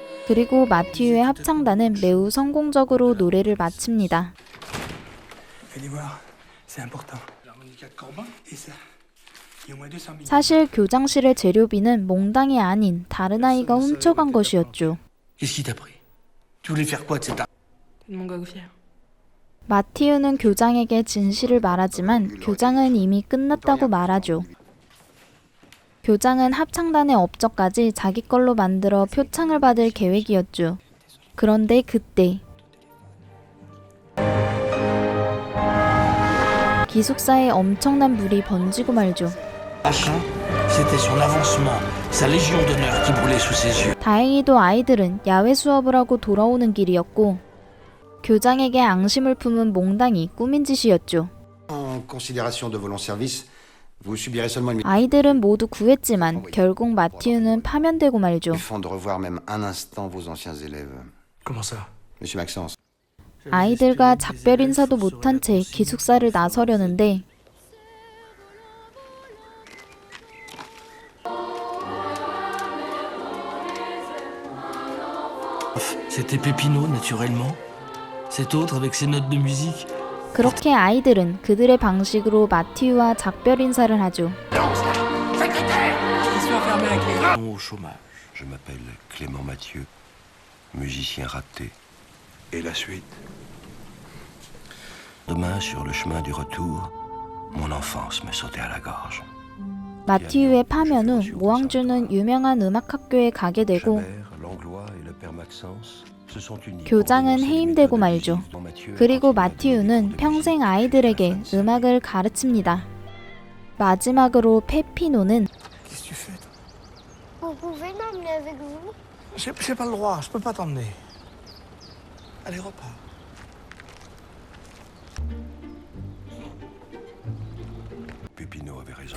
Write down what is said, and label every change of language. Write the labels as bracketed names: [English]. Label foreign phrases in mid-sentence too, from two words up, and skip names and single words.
[Korean] 그리고 마티유의 합창단은 매우 성공적으로 노래를 마칩니다. 사실 교장실의 재료비는 몽당이 아닌 다른 아이가 훔쳐간 것이었죠. [French] Qu'est-ce qui t'a pris? Tu voulais faire quoi de cet argent? Une montgolfière. [Korean] 마티유는 교장에게 진실을 말하지만 교장은 이미 끝났다고 말하죠. 교장은 합창단의 업적까지 자기 걸로 만들어 표창을 받을 계획이었죠. 그런데 그때 기숙사에 엄청난 불이 번지고 말죠. [French] C'était son avancement, sa légion d'honneur qui brûlait sous ses yeux. [Korean] 다행히도 아이들은 야외 수업을 하고 돌아오는 길이었고 교장에게 앙심을 품은 몽당이 꾸민 짓이었죠. [French] En considération de vos longs services, vous subirez seulement une [Korean] 아이들은 모두 구했지만 결국 마티유는 파면되고 말죠. [French] de revoir même un instant vos anciens élèves. Comment ça? Monsieur Maxence, [Korean] 아이들과 작별 인사도 못한 채 기숙사를 나서려는데 [French] C'était Pépino, naturellement. Cet autre, avec ses notes de musique. [Korean] 그렇게 아이들은 그들의 방식으로 마티유와 작별 인사를 하죠. [French] Au chômage. Je m'appelle Clément Mathieu, musicien raté. Et la suite? Demain, sur le chemin du retour, mon enfance me sautait à la gorge. [Korean] 마티유의 파면 후 모항주는 유명한 음악학교에 가게 되고 [French] Chabert, Langlois et le père Maxence se sont unis [Korean] 교장은 [French] pour dénoncer les [Korean] 해임되고 [French] méthodes [Korean] 말죠. [French] de Mathieu [Korean] 그리고 [French] et [Korean] 마티유는 [French] de [Korean] 평생 아이들에게 음악을 가르칩니다. 마지막으로 페피노는 [French] Qu'est-ce que tu fais? Vous pouvez m'emmener avec vous? J'ai pas le droit, je peux pas t'emmener. Allez, repars. Pépino avait raison.